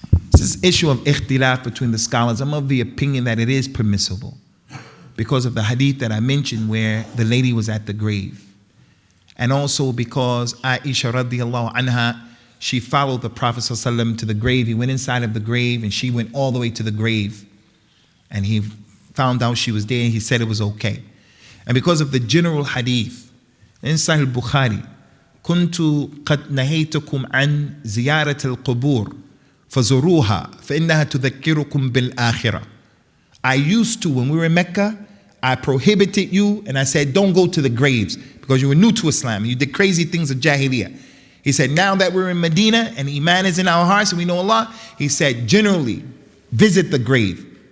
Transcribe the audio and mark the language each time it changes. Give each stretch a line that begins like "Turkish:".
English: This is issue of ikhtilaf between the scholars. I'm of the opinion that it is permissible because of the hadith that I mentioned where the lady was at the grave. And also because Aisha radiallahu anha, she followed the Prophet ﷺ to the grave. He went inside of the grave and she went all the way to the grave. And he found out she was there and he said it was okay. And because of the general hadith, in Sahih al-Bukhari,
Arabic: كنت قد نهيتكم عن زيارة القبور فزوروها فإنها تذكركم بالآخرة.
English: I used to, when we were in Mecca, I prohibited you and I said, don't go to the graves because you were new to Islam. You did crazy things of Jahiliyyah. He said, now that we're in Medina and Iman is in our hearts and we know Allah, he said, generally, visit the grave.